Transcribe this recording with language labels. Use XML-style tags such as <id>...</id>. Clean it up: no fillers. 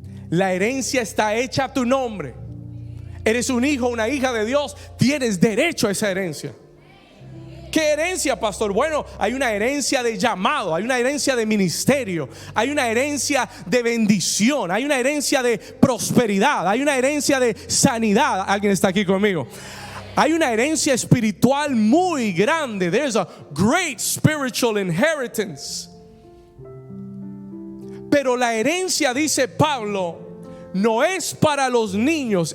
<es>La herencia está hecha a tu nombre. Eres un hijo, una hija de Dios, tienes derecho a esa herencia. ¿Qué herencia, pastor? Bueno, hay una herencia de llamado, hay una herencia de ministerio, hay una herencia de bendición, hay una herencia de prosperidad, hay una herencia de sanidad. ¿Alguien está aquí conmigo? Hay una herencia espiritual muy grande.</es> <en>There's a great spiritual inheritance.</en> <es>Pero la herencia, dice Pablo, no es para los niños.</es>